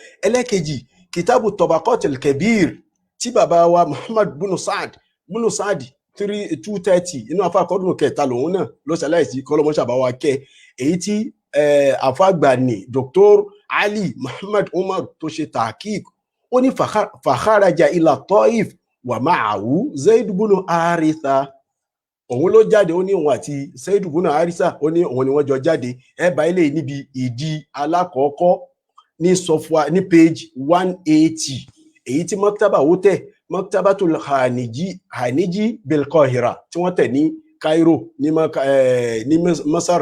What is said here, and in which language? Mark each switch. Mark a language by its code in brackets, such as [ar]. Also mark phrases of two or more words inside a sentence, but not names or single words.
[yo] ẹlẹ́kejì kitabu Tabaqatul Kabir tí bàbá wa Muhammad bunu Saad 230 inú afáàkọ́dún kẹta lòun náà ló ṣaláìsí kọ́lọ́mọ́ṣàbá wa kẹ́, èyí tí àfáàgbà ní Dr. Ali Muhammad Umar tó ṣe tahqiq, ó ní [ar] فخرج إلى الطائف ومعه زيد بن حارثة. [yo] òun ló jáde, ó ní òun àti Zaid bunu Haritha, ó ní òun ni wọ́n jọ jáde. ẹ bá ilé níbi ìdí alákọ̀ọ́kọ́ ní sọfúà ní page 180, èyí tí maktaba ó tẹ̀ Maktabatul Haniji bil Qahira tí wọ́n tẹ̀ ní Cairo ní Masar.